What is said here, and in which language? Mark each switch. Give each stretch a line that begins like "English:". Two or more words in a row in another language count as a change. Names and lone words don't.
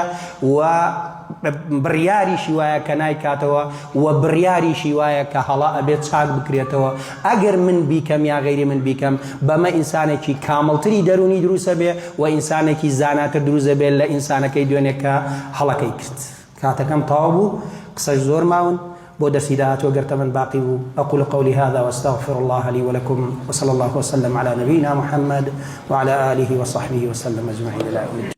Central Kurdish: و بڕیاریشی وایە کە نایکاتەوە و بڕیاریشی وایە کە هەڵا ئەبێت چاک بکرێتەوە ئەگەر من بیکەم یا غەیری من بیکەم بەمە ئینسانێکی کامڵتری دەرونی دروستە بێ و ئینسانێکی زاناتر دروستە بێت لە ئینسانەکەی دوێنێ کە هەڵەکەی کرد کاتەکەم تەواو بوو قسەش زۆر ماون بۆ دەرسی داهاتوە گەر تەمەن باقی بوو
Arabic: أقول قولي هذا واستغفر الله لي ولكم وصلى الله وسلم على نبينا محمد وعلى آله وصحبه وسلم أجمعين إلى يوم الدين